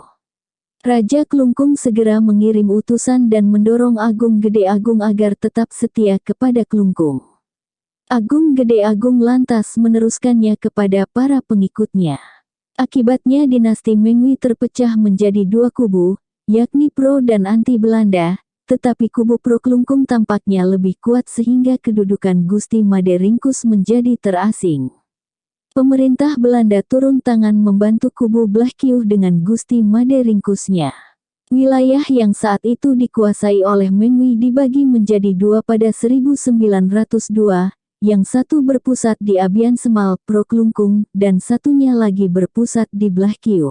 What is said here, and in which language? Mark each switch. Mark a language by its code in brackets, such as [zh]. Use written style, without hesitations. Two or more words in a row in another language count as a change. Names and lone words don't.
[id] Raja Klungkung segera mengirim utusan dan mendorong Agung Gede Agung agar tetap setia kepada Klungkung. Agung Gede Agung lantas meneruskannya kepada para pengikutnya. Akibatnya dinasti Mengwi terpecah menjadi dua kubu, yakni pro dan anti Belanda, tetapi kubu pro Klungkung tampaknya lebih kuat sehingga kedudukan Gusti Maderingkus menjadi terasing. Pemerintah Belanda turun tangan membantu kubu Blahkiuh dengan Gusti Maderingkusnya. Wilayah yang saat itu dikuasai oleh Mengwi dibagi menjadi dua pada 1902, yang satu berpusat di Abian Semal Pro Klungkung dan satunya lagi berpusat di Blahkiuh.